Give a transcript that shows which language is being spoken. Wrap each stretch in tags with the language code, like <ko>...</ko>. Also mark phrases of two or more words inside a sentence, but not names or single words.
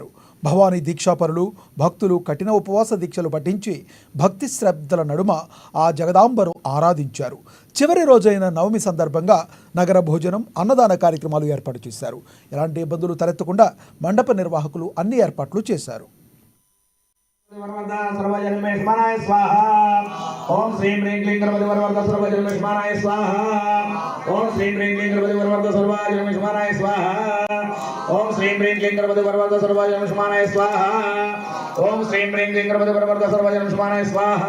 <te>భవానీ దీక్షాపరులు భక్తులు కఠిన ఉపవాస దీక్షలు పఠించి భక్తి శ్రద్ధల నడుమ ఆ జగదాంబను ఆరాధించారు. చివరి రోజైన నవమి సందర్భంగా నగర భోజనం, అన్నదాన కార్యక్రమాలు ఏర్పాటు చేశారు. ఎలాంటి ఇబ్బందులు తలెత్తకుండా మండప నిర్వాహకులు అన్ని ఏర్పాట్లు చేశారు.</te> <sa>ओम श्रीं ह्रीं क्लीं गणपति वरवरद सर्वजन्मस्मराय स्वाहा। ओम श्रीं ह्रीं क्लीं गणपति वरवरद सर्वजन्मस्मराय स्वाहा। ओम श्रीं ह्रीं क्लीं गणपति वरवरद सर्वजन्मस्मराय स्वाहा। ओम श्रीं ह्रीं क्लीं गणपति वरवरद सर्वजन्मस्मराय स्वाहा।</sa>